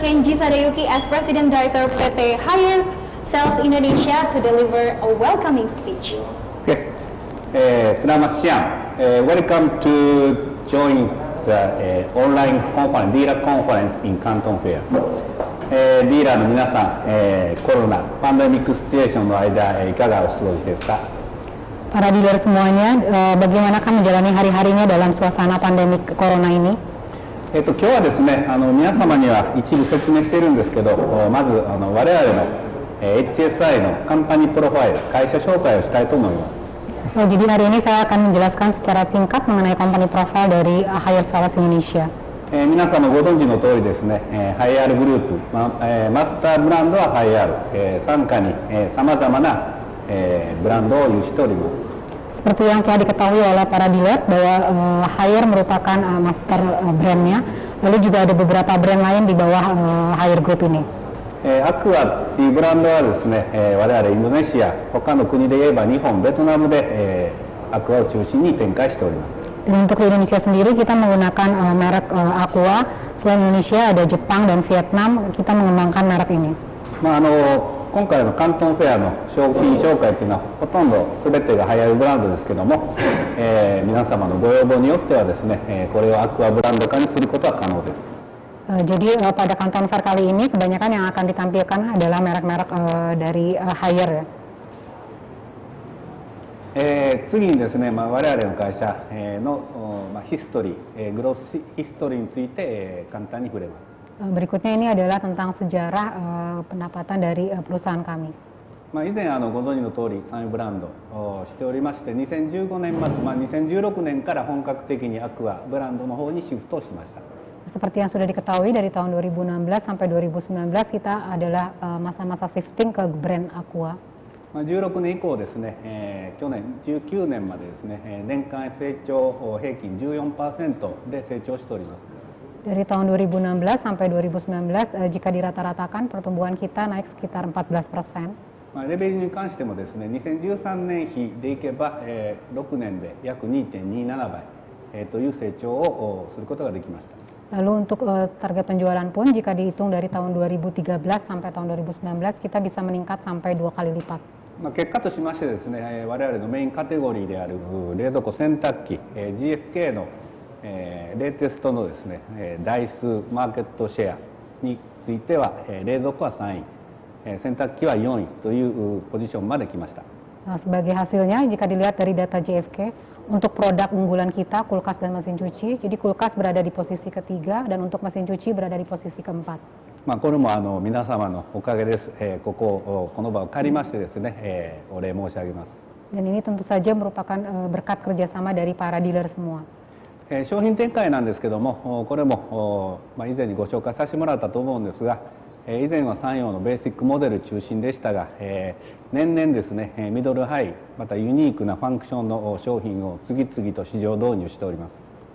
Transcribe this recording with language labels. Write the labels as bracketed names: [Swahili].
[English] Kenji Sadayuki as President Director PT Higher Sales Indonesia to deliver a welcoming speech. [Indonesian] Okay. Selamat siang. [English] Welcome to join the online conference, dealer conference in Canton Fair. [Japanese] ディーラーの皆さん、コロナパンデミックシチュエーションの間、いかがお過ごしですか。 [Indonesian] Para dealer semuanya, bagaimanakah menjalani hari-harinya dalam suasana pandemi corona ini? [Japanese] 今日はですね、皆様には一部説明しているんですけど、まず我々の、HSI のカンパニープロファイル、会社紹介をしたいと思います。 [Indonesian] Jadi hari ini saya akan menjelaskan secara singkat mengenai company profile dari Higher Sales Indonesia. [Japanese] 皆様ご存知の通りですね、ハイアールグループ、マスターブランドはハイアール、傘下にさまざまな、ブランドを有しております。 [Indonesian] Seperti yang telah diketahui oleh para dealer bahwa Higher merupakan master brandnya, lalu juga ada beberapa brand lain di bawah Higher Group ini. [Japanese] アクアっていうブランドはですね、我々インドネシア、他の国で言えば日本、ベトナムで、アクアを中心に展開しております。 [Indonesian] Dan untuk di Indonesia sendiri kita menggunakan merek Aqua. Selain Indonesia ada Jepang dan Vietnam, kita mengembangkan merek ini. [Japanese] 今回のカントンフェアの商品紹介というのはほとんど全てがハイアールブランドですけども、皆様のご要望によってはですね、これをアクアブランド化にすることは可能です。 [Indonesian] Jadi pada Canton Fair kali ini kebanyakan yang akan ditampilkan adalah merek-merek dari Higher ya. [Japanese] 次にですね、我々の会社のヒストリー、グロースヒストリーについて簡単に触れます。 [Indonesian] Berikutnya ini adalah tentang sejarah pendapatan dari perusahaan kami. [Japanese] 以前ご存知の通り産業ブランドをしておりまして、2015年末、2016年から本格的にアクアブランドの方にシフトしました。 [Indonesian] Seperti yang sudah diketahui dari tahun 2016 sampai 2019 kita adalah masa-masa shifting ke brand Aqua. [Japanese] 16年以降ですね、去年19年までですね、年間成長平均 14% で成長しております。 [Indonesian] Dari tahun 2016 sampai 2019 jika dirata-ratakan pertumbuhan kita naik sekitar 14%. [Japanese] レベルに関してもですね、2013年比でいけば、6年で約 2.27 倍、という成長をすることができました。 [Indonesian] Lalu untuk target penjualan pun jika dihitung dari tahun 2013 sampai tahun 2019 kita bisa meningkat sampai 2 kali lipat. [Japanese] 結果としましてですね、我々のメインカテゴリーである冷蔵庫洗濯機、GFK のレーテストのですね、台数マーケットシェアについては冷蔵庫は3位、洗濯機は4位というポジションまで来ました。 [Indonesian] Sebagai hasilnya jika dilihat dari data JFK untuk produk unggulan kita kulkas dan mesin cuci, jadi kulkas berada di posisi ketiga dan untuk mesin cuci berada di posisi keempat. [Japanese] これも皆様のおかげです。この場を借りましてですね、お礼申し上げます。 [Indonesian] Dan ini tentu saja merupakan berkat kerjasama dari para dealer semua. [Japanese] 商品展開なんですけども、これも以前にご紹介させてもらったと思うんですが、以前は3洋のベーシックモデル中心でしたが、年々ですね、ミドルハイまたユニークなファンクションの商品を次々と市場導入しております。